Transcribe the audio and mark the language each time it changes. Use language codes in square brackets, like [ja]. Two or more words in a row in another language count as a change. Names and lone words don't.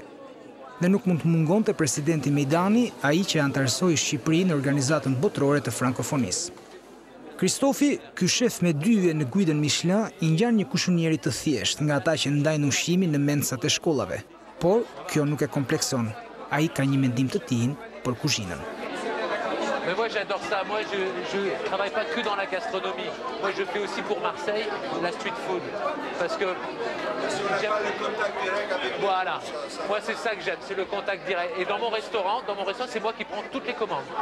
[sq] Dhe nuk mund të mungonte presidenti Mejdani, ai që antarësoi Shqipërinë në organizatën botërore të frankofonisë. Kristofi, ky shef me dyje në guidën Michelin, i ngjan një kushënjeri të thjeshtë nga ata që ndajnë ushqimin në mensat e shkollave. Por kjo nuk e komplekson. Ai ka një mendim të tij për kuzhinën. [fr] Mais moi j'adore ça, moi je ne travaille pas que dans la gastronomie, moi je fais aussi pour Marseille la [en] street food, [fr] parce que j'aime le contact direct avec les... Voilà, moi c'est ça que j'aime, c'est le contact direct. Et dans mon restaurant c'est moi qui prends toutes les commandes.